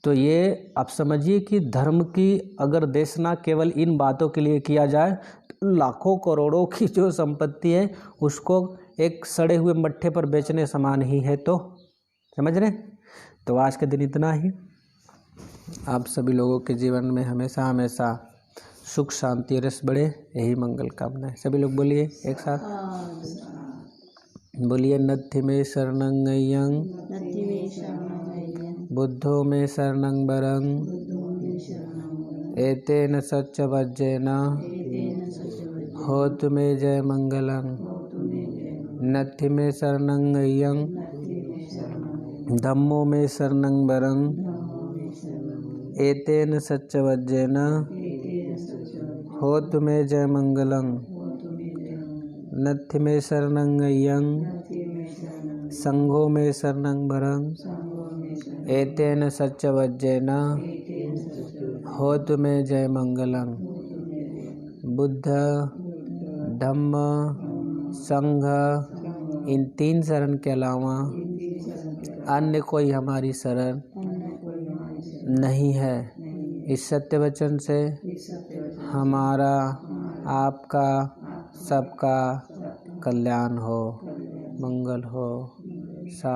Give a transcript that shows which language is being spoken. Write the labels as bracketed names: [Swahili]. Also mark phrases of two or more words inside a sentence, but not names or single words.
[Hindi] तो ये आप समझिए कि धर्म की अगर देशना केवल इन बातों के लिए किया जाए तो लाखों करोड़ों की जो संपत्ति है उसको एक सड़े हुए मट्ठे पर बेचने समान ही है। तो समझ रहे। तो आज के दिन इतना ही। आप सभी लोगों के जीवन में हमेशा हमेशा सुख शांति रस बढ़े, यही मंगल कामना है। सभी लोग बोलिए एक साथ, बोलिए [Pali] नत्थि में शरणं अय्यं बुद्धो में शरणं वरं एतेन सच्च वज्रेन होतु मे जय मंगलं। नत्थि में शरणं अय्यं धम्मो में शरणं वरं एतेन सच्च वज्रेन होतु मे जय मंगलं। नत्थि में शरणं अय्यं संघो में शरणं वरं एतेन सच्च वज्रेन होतु मे जय मंगलं। [Hindi] बुद्ध धम्म संघ इन 3 शरण के अलावा अन्य कोई हमारी शरण नहीं है। इस सत्य वचन से हमारा आपका सबका कल्याण हो, मंगल हो।